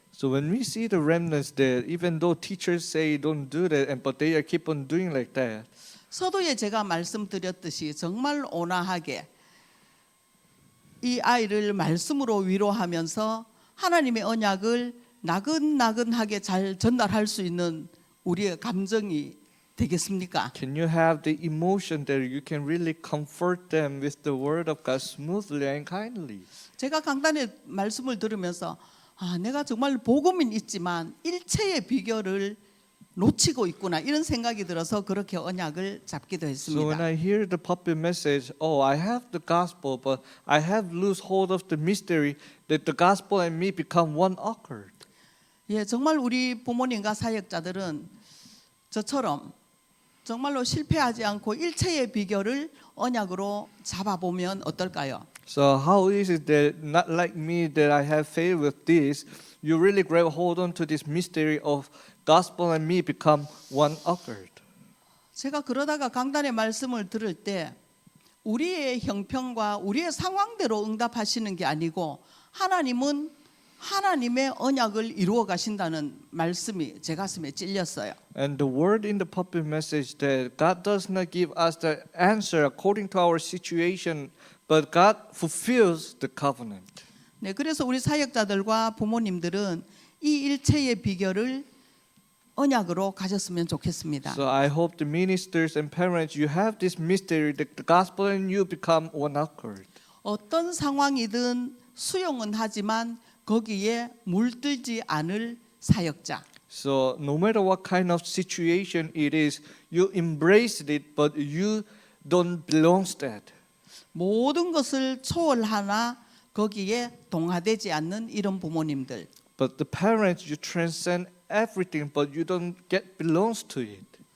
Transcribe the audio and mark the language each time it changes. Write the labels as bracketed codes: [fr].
[en] So when we see the remnants there, even though teachers say don't do that, but they are keep on doing like that. [ko] 서두에 제가 말씀드렸듯이 정말 온화하게 이 아이를 말씀으로 위로하면서 하나님의 언약을 나긋나긋하게 잘 전달할 수 있는 우리의 감정이 되겠습니까? [en] Can you have the emotion that you can really comfort them with the word of God smoothly and kindly? [ko] 제가 강단의 말씀을 들으면서 내가 정말 복음은 있지만 일체의 비결을 놓치고 있구나 이런 생각이 들어서 그렇게 언약을 잡기도 [en] So when [ko] 했습니다. [en] I hear the puppet message, oh, I have the gospel, but I have loose hold of the mystery that the gospel and me become one accord. [ko] 예, 정말 우리 부모님과 사역자들은 저처럼 정말로 실패하지 않고 일체의 비결을 언약으로 잡아보면 어떨까요? [en] So how is it that not like me that I have failed with this, you really grab hold on to this mystery of gospel and me become one accord? [ko] 제가 그러다가 강단의 말씀을 들을 때 우리의 형편과 우리의 상황대로 응답하시는 게 아니고 하나님은 하나님의 언약을 이루어 가신다는 말씀이 제 가슴에 찔렸어요. [en] And the word in the puppet message that God does not give us the answer according to our situation, but God fulfills the covenant. [ko] 네, 그래서 우리 사역자들과 부모님들은 이 일체의 비결을 언약으로 가졌으면 좋겠습니다. [en] So I hope the ministers and parents, you have this mystery that the gospel and you become one accord. [ko] 어떤 상황이든 수용은 하지만 거기에 물들지 않을 사역자. [en] So no matter what kind of situation it is, you embrace it, but you don't belong to that. [ko] 모든 것을 초월하나 거기에 동화되지 않는 이런 부모님들. [en] But the parents, you transcend everything, but you don't get belongs to it.